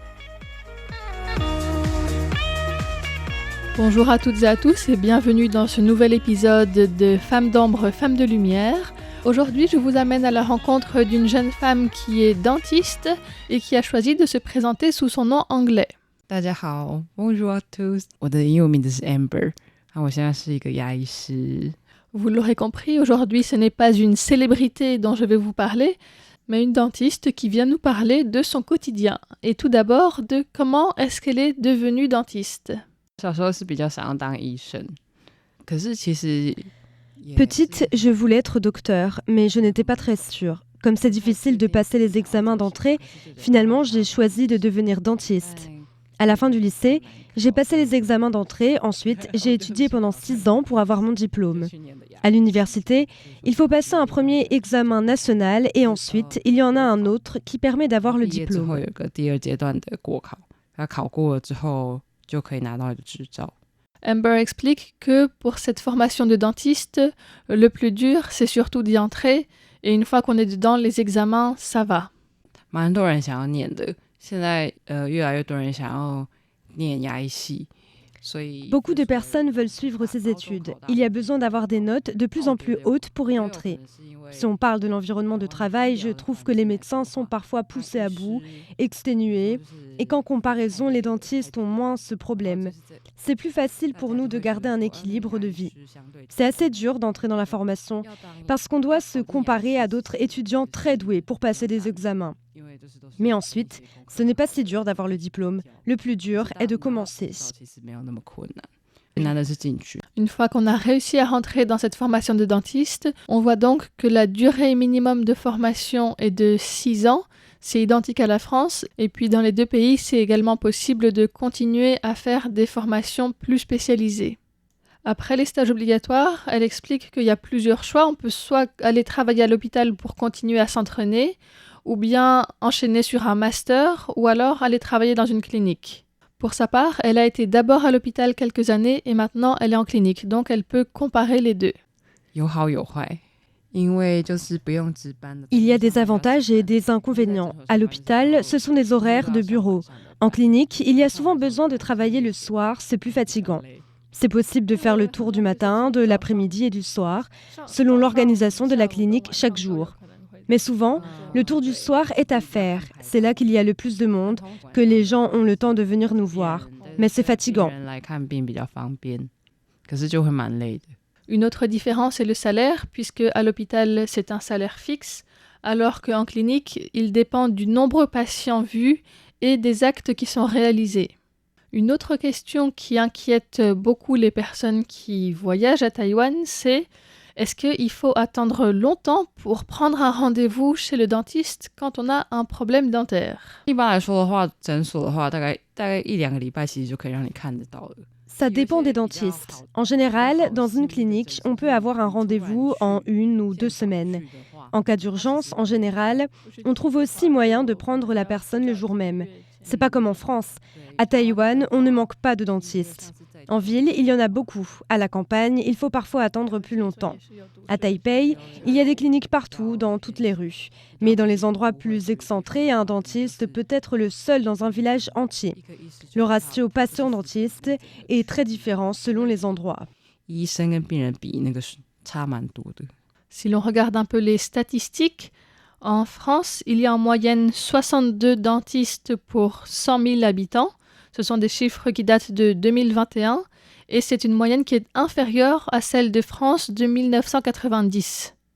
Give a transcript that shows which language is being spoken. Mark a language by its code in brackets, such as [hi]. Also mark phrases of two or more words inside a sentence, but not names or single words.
[fr] Bonjour à toutes et à tous et bienvenue dans ce nouvel épisode de Femmes d'ombre, femmes de lumière. Aujourd'hui, je vous amène à la rencontre d'une jeune femme qui est dentiste et qui a choisi de se présenter sous son nom anglais. [zh] 大家好 [fr] Bonjour à tous [zh] 我的英文名字是 Amber 我现在是一个牙医师 [fr] Vous l'aurez compris, aujourd'hui ce n'est pas une célébrité dont je vais vous parler, mais une dentiste qui vient nous parler de son quotidien. Et tout d'abord, de comment est-ce qu'elle est devenue dentiste. [zh] 小时候是比较想要当医生，可是其实 [fr] Petite, je voulais être docteur, mais je n'étais pas très sûre. Comme c'est difficile de passer les examens d'entrée, finalement j'ai choisi de devenir dentiste. À la fin du lycée, j'ai passé les examens d'entrée, ensuite j'ai étudié pendant 6 ans pour avoir mon diplôme. À l'université, il faut passer un premier examen national et ensuite il y en a un autre qui permet d'avoir le [zh] 毕业之后 [fr] diplôme. [zh] 有个第二阶段的国考，他考过了之后就可以拿到你的执照。 [fr] Amber explique que pour cette formation de dentiste, le plus dur c'est surtout d'y entrer, et une fois qu'on est dedans, les examens, ça va. [zh] 蛮多人想要念的，现在越来越多人想要念牙医系，所以 [fr] Beaucoup de personnes veulent suivre ces études. Il y a besoin d'avoir des notes de plus en plus hautes pour y entrer. Si on parle de l'environnement de travail, je trouve que les médecins sont parfois poussés à bout, exténués, et qu'en comparaison, les dentistes ont moins ce problème. C'est plus facile pour nous de garder un équilibre de vie. C'est assez dur d'entrer dans la formation, parce qu'on doit se comparer à d'autres étudiants très doués pour passer des examens. Mais ensuite, ce n'est pas si dur d'avoir le diplôme. Le plus dur est de commencer. [zh] 其实没有那么困难，困难的是进去。 [fr] Une fois qu'on a réussi à rentrer dans cette formation de dentiste, on voit donc que la durée minimum de formation est de 6 ans. C'est identique à la France. Et puis dans les deux pays, c'est également possible de continuer à faire des formations plus spécialisées. Après les stages obligatoires, elle explique qu'il y a plusieurs choix. On peut soit aller travailler à l'hôpital pour continuer à s'entraîner, ou bien enchaîner sur un master, ou alors aller travailler dans une clinique. Pour sa part, elle a été d'abord à l'hôpital quelques années et maintenant elle est en clinique, donc elle peut comparer les deux. [zh] 有好有坏，因为就是不用值班的。 [fr] Il y a des avantages et des inconvénients. À l'hôpital, ce sont des horaires de bureau. En clinique, il y a souvent besoin de travailler le soir, c'est plus fatigant. C'est possible de faire le tour du matin, de l'après-midi et du soir, selon l'organisation de la clinique chaque jour. Mais souvent, le tour du soir est à faire. C'est là qu'il y a le plus de monde, que les gens ont le temps de venir nous voir. Mais c'est fatigant. [zh] 人来看病比较方便，可是就会蛮累的。 [fr] Une autre différence est le salaire, puisque à l'hôpital c'est un salaire fixe, alors qu'en clinique, il dépend du nombre de patients vus et des actes qui sont réalisés. Une autre question qui inquiète beaucoup les personnes qui voyagent à Taïwan, c'est est-ce qu'il faut attendre longtemps pour prendre un rendez-vous chez le dentiste quand on a un problème dentaire? [zh] 一般来说的话，诊所的话，大概1-2个礼拜，其实就可以让你看得到了。 [fr] Ça dépend des dentistes. En général, dans une clinique, on peut avoir un rendez-vous en 1 ou 2 semaines. En cas d'urgence, en général, on trouve aussi moyen de prendre la personne le jour même. C'est pas comme en France. À Taïwan, on ne manque pas de dentistes. En ville, il y en a beaucoup. À la campagne, il faut parfois attendre plus longtemps. À Taipei, il y a des cliniques partout, dans toutes les rues. Mais dans les endroits plus excentrés, un dentiste peut être le seul dans un village entier. Le ratio patient-dentiste est très différent selon les endroits. [zh] 医生跟病人比，那个是差蛮多的。 [fr] Si l'on regarde un peu les statistiques, en France, il y a en moyenne 62 dentistes pour 100 000 habitants. Ce sont des chiffres qui datent de 2021 et c'est une moyenne qui est inférieure à celle de France de 1990.